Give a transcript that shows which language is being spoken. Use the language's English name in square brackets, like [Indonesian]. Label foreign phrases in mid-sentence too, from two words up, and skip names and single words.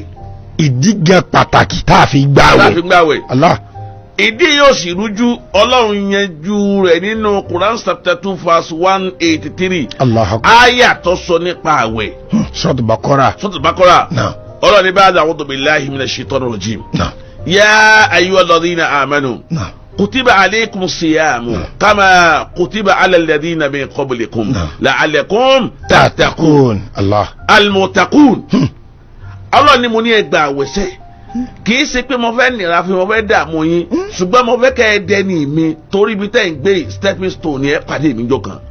[Yoruba] ìdí gan pàtàkì tá a fi gbààwẹ̀. Allah. ìdí yóò sì rújú Ọlọ́run yanjú rẹ̀ nínú Quran [English] chapter 2 verse 183. [Yoruba] àyà tó sọ nípa àwẹ̀. Suratul Baqara. Ọlọ́run ní [Arabic] بعد أعوذ بالله من الشيطان الرجيم. يا أيها الذين آمنوا. كتب عليكم الصيام كما كتب على الذين من قبلكم لعلكم تتقون. al-muttaqun. [Yoruba] Ọlọ́run ní mo ní ẹ gba àwẹ̀ sẹ́ kì í ṣe pé mo fẹ́ nira fún mo fẹ́ dààmú yín ṣùgbọ́n mo fẹ́ kẹ́ ẹ dẹni mi torí ibi tẹ́ ń gbé [English] stepping stone [Yoruba] yẹn pàdé mi jọ kan.